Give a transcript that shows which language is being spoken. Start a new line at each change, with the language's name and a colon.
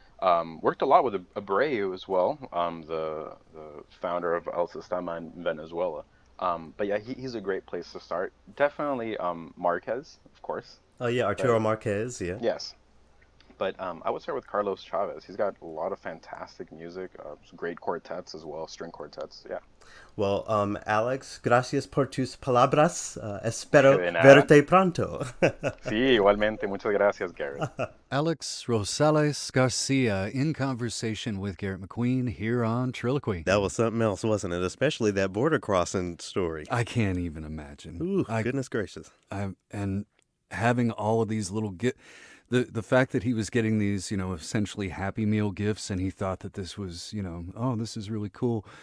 English: Worked a lot with Abreu as well, the founder of El Sistema in Venezuela. But yeah, he's a great place to start. Definitely Marquez, of course. Oh yeah, Arturo But Marquez. Yeah. yes, but I would start with Carlos Chavez. He's got a lot of fantastic music, some great quartets as well, string quartets. Yeah. Well,
Spanish: Alex, gracias por tus palabras. Espero De nada. verte pronto. Sí, igualmente. Muchas gracias, Garrett.
English: Alex Rosales Garcia in conversation with Garrett McQueen here on Triloquy. That was something else, wasn't it? Especially that border crossing story. I can't even imagine. Ooh, goodness gracious. And having all of these little the fact that he was getting these, essentially Happy Meal gifts, and he thought that this was, oh, this is really cool.